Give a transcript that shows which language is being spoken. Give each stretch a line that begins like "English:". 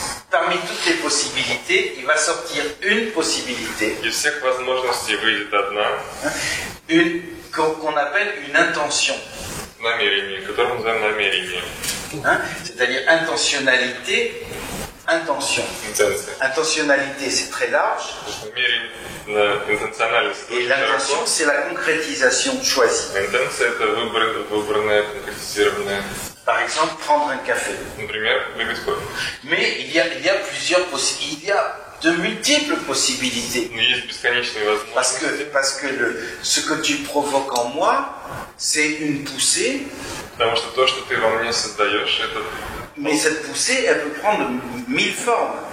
French: Parmi toutes les possibilités, il va sortir une possibilité.
Russian: Из всех возможностей выйдет одна.
French: Qu'on appelle une intention.
Russian: Намерение, которое мы называем намерение.
French: C'est-à-dire intentionnalité. intention.
Russian: Интенция.
French: Intentionnalité, c'est très large.
Russian: Намерение на интенциональность.
French: Et l'intention, c'est la concrétisation choisie.
Russian: Интенция – это выбранная, конкретизированная.
French: Par exemple, prendre un café.
Russian: Например, выпить кофе.
French: Mais il y a plusieurs possibilités. Il y a de multiples possibilités.
Russian: Но есть бесконечные возможности.
French: Parce que ce que tu provoques en moi, c'est une poussée.
Russian: Потому что то, что ты во мне создаешь, это...
French: Mais cette poussée, elle peut prendre 1000 formes.